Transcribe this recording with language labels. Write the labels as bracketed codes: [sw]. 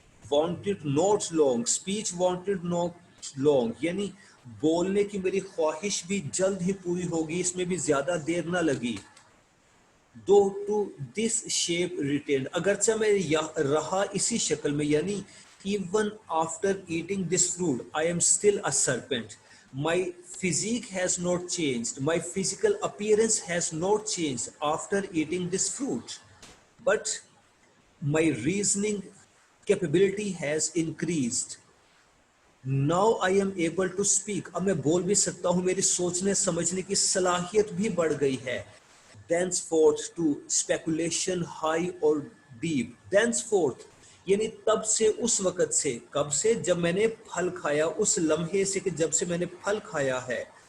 [en] wanted not long, speech wanted not long, [hi] यानी बोलने की मेरी ख्वाहिश भी जल्द ही पूरी होगी, इसमें भी ज्यादा देर ना लगी. [en] दो to this shape written, [hi] अगरचे मैं रहा इसी शक्ल में, यानी [en] even after eating this fruit I am still a serpent. My physique has not changed, my physical appearance has not changed after eating this fruit, but my reasoning capability has increased. Now I am able to speak, [hi] अब मैं बोल भी सकता हूँ, मेरी सोचने समझने की सलाहियत भी बढ़ गई है. [en] Thenceforth to speculation high or deep, thenceforth [hi] यानी तब से, उस वक़्त से, कब से? जब मैंने फल खाया, उस लम्हे से कि जब से मैंने फल खाया है.